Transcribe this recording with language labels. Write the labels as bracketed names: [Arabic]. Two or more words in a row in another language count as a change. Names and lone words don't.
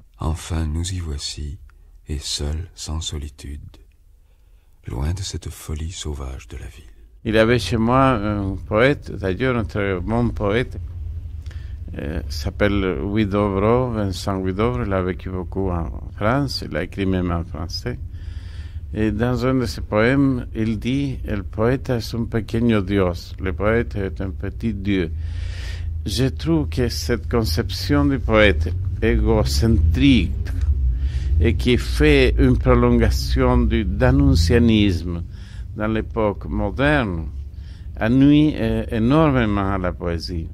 [French] Enfin, nous y voici, et seuls, sans solitude, loin de cette folie sauvage de la ville. Il y avait chez moi un poète, d'ailleurs un très bon poète, s'appelle Huidobro, Vincent Huidobro. Il a vécu beaucoup en France, il a écrit même en français. Et dans un de ses poèmes, il dit: [Spanish] "El poeta es un pequeño Dios", [French] le poète est un petit Dieu. Je trouve que cette conception du poète égocentrique et qui fait une prolongation d'annoncianisme dans l'époque moderne nuit énormément à la poésie.